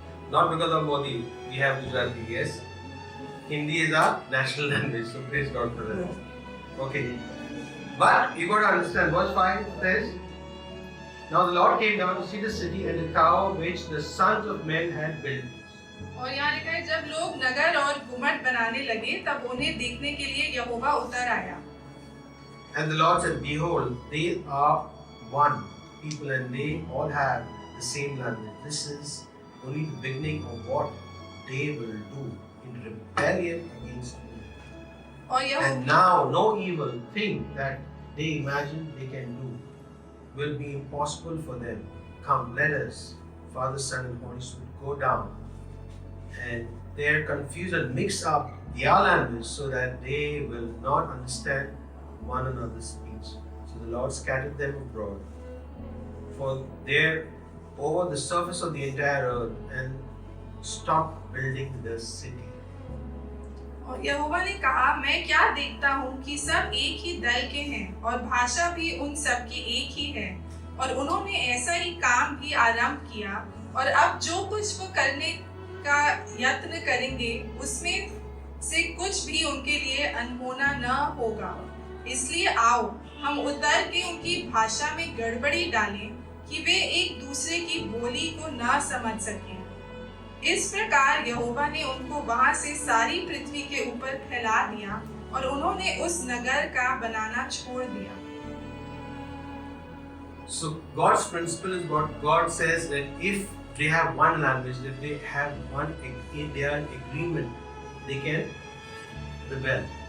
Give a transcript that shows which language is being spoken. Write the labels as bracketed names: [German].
[English] Not because of Modi, we have Gujarati, yes. Hindi is our national language, so praise God for that. Okay. But you got to understand, verse 5 says, now the Lord came down to see the city and the tower which the sons of men had built. [Hindi] और यहाँ लिखा है, जब लोग नगर और गुम्मट बनाने लगे तब उन्हें देखने के लिए यहोवा उतर आया। [English] And the Lord said, behold, they are one people and they all have the same language. This is only the beginning of what they will do in rebellion against me. And now no evil thing that they imagine they can do will be impossible for them. Come, let us, Father, Son, and Holy Spirit, go down and their confusion mix up their language so that they will not understand one another's speech. So the Lord scattered them abroad for there over the surface of the entire earth and stopped building the city. [Hindi] और यहोवा ने कहा, मैं क्या देखता हूँ कि सब एक ही दल के हैं और भाषा भी उन सब की एक ही है, और उन्होंने ऐसा ही काम भी आरंभ किया, और अब जो कुछ वो करने का यत्न करेंगे उसमें से कुछ भी उनके लिए अनहोना न होगा। इसलिए आओ हम उतर के उनकी भाषा में गड़बड़ी डालें कि वे एक दूसरे की बोली को न समझ सकें। इस प्रकार यहोवा ने उनको वहां से सारी पृथ्वी के ऊपर फैला दिया और उन्होंने उस नगर का बनाना छोड़ दिया। [English] So God's principle is what God says, that if they have one language, if they have one, they are in agreement, they can rebel.